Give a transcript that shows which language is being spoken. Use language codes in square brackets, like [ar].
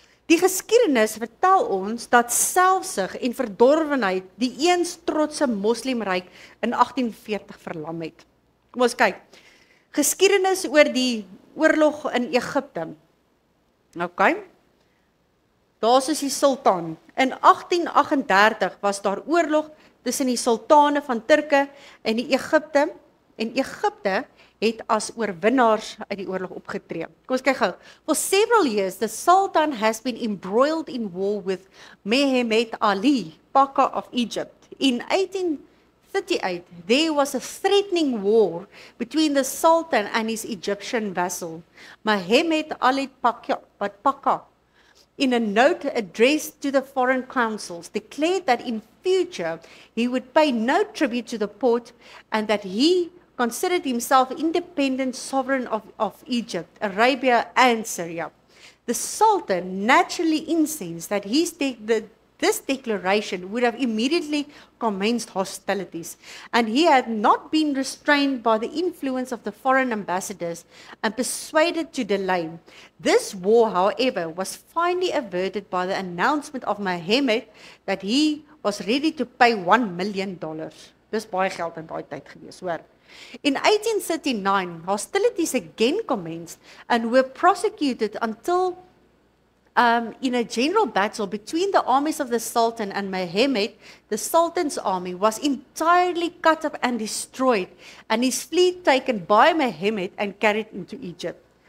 [af] Die geskiedenis vertel ons dat selfsug en verdorwenheid die eens trotse moslimryk in 1840 verlam het. Kom ons kyk. Geskiedenis oor die oorlog in Egipte. Okay. Daar is die sultan. In 1838 was daar oorlog tussen die sultane van Turke en die Egipte, en Egipte het as oorwinnaars uit die oorlog opgetree. Kom ons kyk gou. [en] For several years, the Sultan has been embroiled in war with Mehemet Ali, Pasha of Egypt. In 1838, there was a threatening war between the Sultan and his Egyptian vassal, Mehemet Ali Pasha. In a note addressed to the foreign councils, declared that in future he would pay no tribute to the Porte and that he considered himself independent sovereign of Egypt, Arabia and Syria. The Sultan naturally incensed that this declaration would have immediately commenced hostilities, and he had not been restrained by the influence of the foreign ambassadors and persuaded to delay. This war, however, was finally averted by the announcement of Mehemet that he was ready to pay $1 million. [af] Dis baie geld in daai tyd gewees, hoor. [en] In 1839, hostilities again commenced and were prosecuted until in a general battle between the armies of the Sultan and Mehemet, the Sultan's army was entirely cut up and destroyed, and his fleet taken by Mehemet and carried into Egypt.